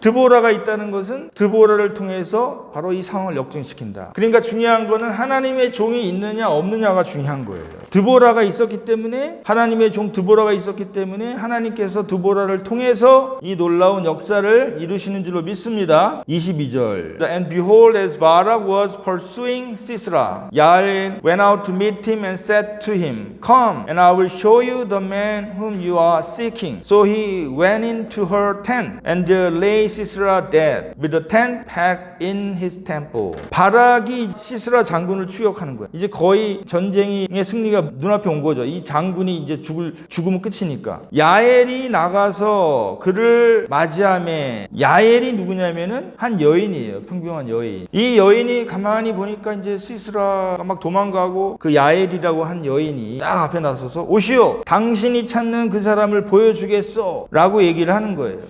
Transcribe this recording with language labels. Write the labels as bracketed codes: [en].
[ko] 드보라가 있다는 것은 드보라를 통해서 바로 이 상황을 역전시킨다. 그러니까 중요한 거는 하나님의 종이 있느냐 없느냐가 중요한 거예요. 드보라가 있었기 때문에, 하나님의 종 드보라가 있었기 때문에 하나님께서 드보라를 통해서 이 놀라운 역사를 이루시는 줄로 믿습니다. 22절. [en] And behold, as Barak was pursuing Sisera, Yael went out to meet him and said to him, Come, and I will show you the man whom you are seeking. So he went into her tent, and there lay Sisera dead, with the tent peg in his temple. [ko] 바락이 시스라 장군을 추격하는 거예요. 이제 거의 전쟁의 승리가 눈앞에 온 거죠. 이 장군이 이제 죽으면 끝이니까. 야엘이 나가서 그를 맞이함에, 야엘이 누구냐면은 한 여인이에요. 평범한 여인. 이 여인이 가만히 보니까 이제 시스라가 막 도망가고, 그 야엘이라고 한 여인이 딱 앞에 나서서 오시오, 당신이 찾는 그 사람을 보여주겠소 라고 얘기를 하는 거예요.